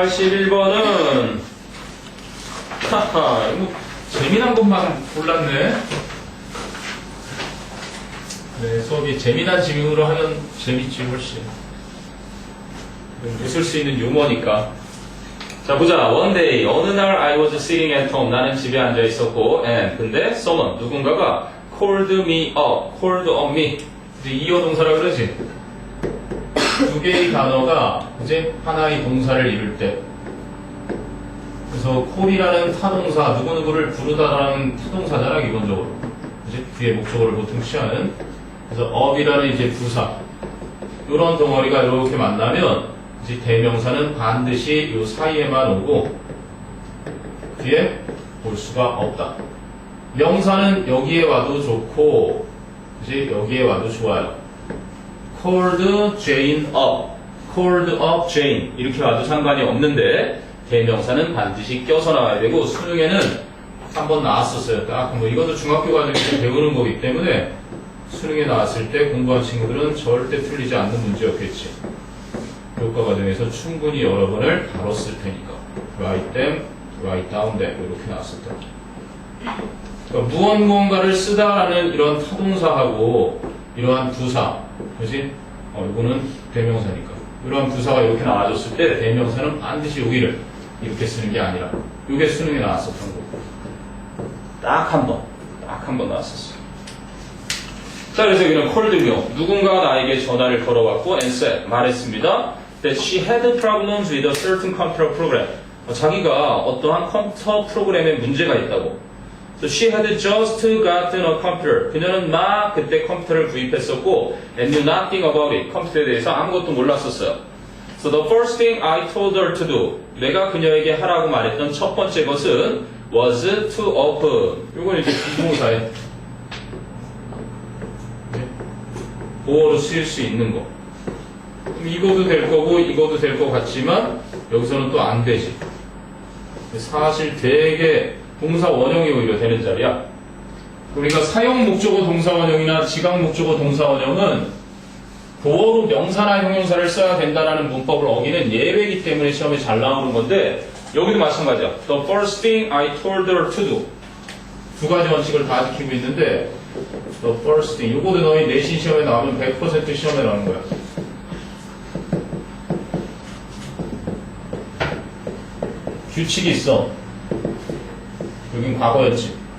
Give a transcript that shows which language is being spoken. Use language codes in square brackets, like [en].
[ko] 81번은 하하, 이거 재미난 것만 골랐네. 네, 수업이 재미난 질문으로 하면 재밌지 훨씬. 웃을 수 있는 유머니까. 자, 보자. [en] One day, [ko] 어느 날 [en] I was sitting at home. [ko] 나는 집에 앉아 있었고, [en] and [ko] 근데 [en] someone, [ko] 누군가가 [en] called me up, called on me. [ko] 이제 이어 동사라 그러지. 두 개의 단어가 이제 하나의 동사를 이룰 때. 그래서 call이라는 타동사, 누구누구를 부르다라는 타동사잖아, 기본적으로. 이제 뒤에 목적어를 보통 취하는. 그래서 up이라는 이제 부사. 이런 덩어리가 이렇게 만나면 이제 대명사는 반드시 이 사이에만 오고 뒤에 볼 수가 없다. 명사는 여기에 와도 좋고 이제 여기에 와도 좋아요. [en] called Jane up, called up Jane [ko] 이렇게 와도 상관이 없는데 대명사는 반드시 껴서 나와야 되고 수능에는 한번 나왔었어요. 딱 뭐 이것도 중학교 과정에서 배우는 거기 때문에 수능에 나왔을 때 공부한 친구들은 절대 틀리지 않는 문제였겠지. 교과 과정에서 충분히 여러 번을 다뤘을 테니까. [en] write them, write down them 이렇게 나왔었다. [ko] 그러니까 무언가를 쓰다라는 이런 타동사하고 이러한 부사, 그렇지? 이거는 대명사니까. 이러한 부사가 이렇게 나와줬을 때 대명사는 반드시 여기를 이렇게 쓰는 게 아니라 이게 수능에 나왔었던 거고. 딱 한 번 나왔었어. 자, 그래서 여기는 called 누군가가 나에게 전화를 걸어왔고 [en] and said [ko] 말했습니다. [en] That she had problems with a certain computer program. [ko] 자기가 어떠한 컴퓨터 프로그램에 문제가 있다고. [en] So she had just gotten a computer. [ko] 그녀는 막 그때 컴퓨터를 구입했었고 [en] and knew nothing about it. [ko] 컴퓨터에 대해서 아무것도 몰랐었어요. [en] So the first thing I told her to do. [ko] 내가 그녀에게 하라고 말했던 첫 번째 것은 [en] was to open. [ko] 이건 이제 비동사에 보어로 쓰일 수 있는 거. 그럼 이거도 될 거고 이거도 될 것 같지만 여기서는 또 안 되지. 사실 되게 동사 원형이 오히려 되는 자리야. 우리가 사용 목적어 동사 원형이나 지각 목적어 동사 원형은 보어로 명사나 형용사를 써야 된다는 문법을 어기는 예외이기 때문에 시험에 잘 나오는 건데 여기도 마찬가지야. [en] The first thing I told her to do. [ko] 두 가지 원칙을 다 지키고 있는데 [en] The first thing. [ko] 이거도 너희 내신 시험에 나오면 100% 시험에 나오는 거야. 규칙이 있어. 여긴 과거였지.